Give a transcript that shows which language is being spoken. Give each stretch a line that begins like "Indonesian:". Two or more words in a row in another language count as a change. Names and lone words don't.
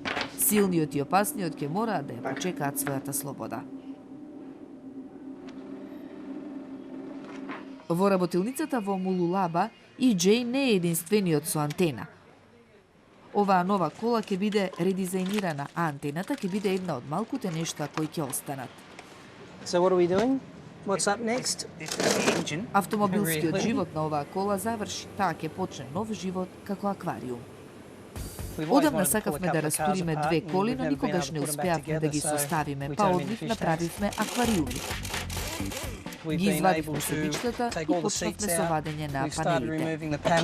Macedonian: Силниот и опасниот ќе мораат да ја почекаат својата слобода. Во работилницата во Мулулаба, EJ не е единствениот со антена. Оваа нова кола ќе биде редизајнирана, а антената ќе биде една од малкуте нешта кои ќе останат.
English: So what are we doing? What's up next?
Macedonian: Автомобилскиот живот на оваа кола заврши, таа ќе почне нов живот како аквариум. Одамна сакавме да растуриме 2 коли, но никогаш не успеавме да ги составиме, па од нив направивме аквариуми. Ги извадивме себичката и почнавме со вадење на панелите.